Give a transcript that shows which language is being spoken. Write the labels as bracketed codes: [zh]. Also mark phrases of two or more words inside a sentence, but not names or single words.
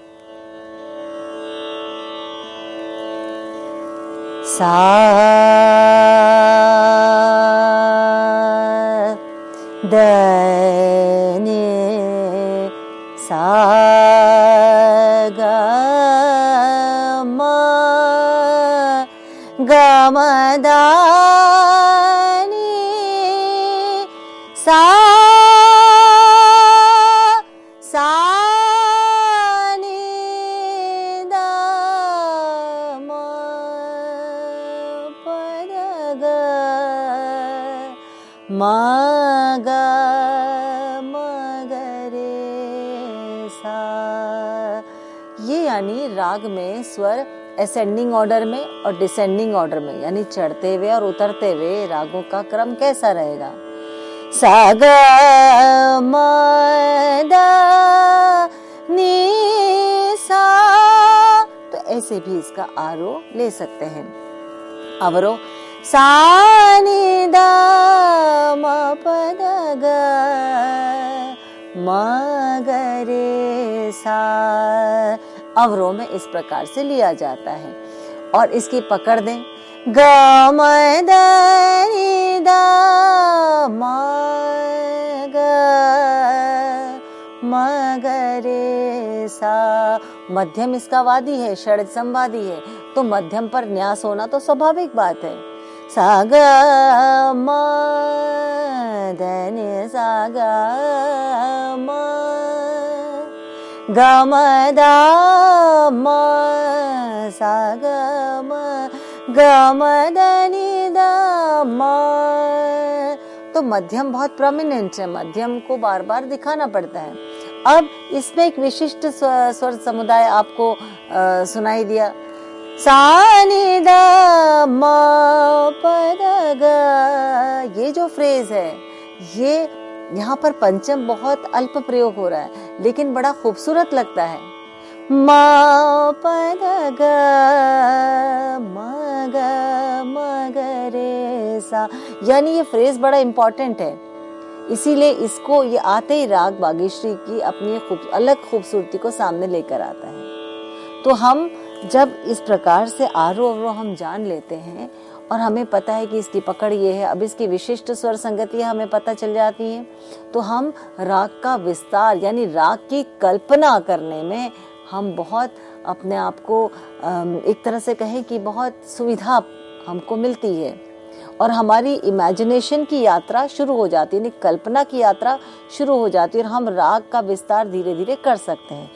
[hi] सा द ने सा ग म ग म द नि सा नि द म प द ग म ग म ग रे सा। ये यानी राग में स्वर [en] ascending order [hi] में और [en] descending order [hi] में यानी चढ़ते हुए और उतरते हुए रागों का क्रम कैसा रहेगा। सा ग म द नि सा, तो ऐसे भी इसका आरोह ले सकते हैं। अवरोह सा नि द म प द ग म ग रे सा, अवरोह में इस प्रकार से लिया जाता है। और इसकी पकड़ दें, ग म द नि द म ग म ग रे सा। मध्यम इसका वादी है, षड्ज संवादी है, तो मध्यम पर न्यास होना तो स्वाभाविक बात है। सा ग म द नि सा ग म ग म द म सा ग म ग म द नि द म, तो मध्यम बहुत प्रोमिनेंट है, मध्यम को बार बार दिखाना पड़ता है। अब इसमें एक विशिष्ट स्वर समुदाय आपको सुनाई दिया, सा नि द म प द ग। ये जो फ्रेज है, ये यहाँ पर पंचम बहुत अल्प प्रयोग हो रहा है, लेकिन बड़ा खूबसूरत लगता है। म प द ग म ग म ग रे सा, यानी ये फ्रेज बड़ा इंपॉर्टेंट है, इसीलिए इसको ये आते ही राग वागीश्वरी की अपनी अलग खूबसूरती को सामने लेकर आता है। तो हम जब इस प्रकार से आरोह अवरोह हम जान लेते हैं और हमें पता है कि इसकी पकड़ ये है, अब इसकी विशिष्ट स्वर संगतियां हमें पता चल जाती हैं, तो हम राग का विस्तार यानी राग की कल्पना करने में हम बहुत अपने आप को एक तरह से कहें कि बहुत सुविधा हमको मिलती है, और हमारी इमेजिनेशन की यात्रा शुरू हो जाती है, कल्पना की यात्रा शुरू हो जाती है, और हम राग का विस्तार धीरे धीरे कर सकते हैं।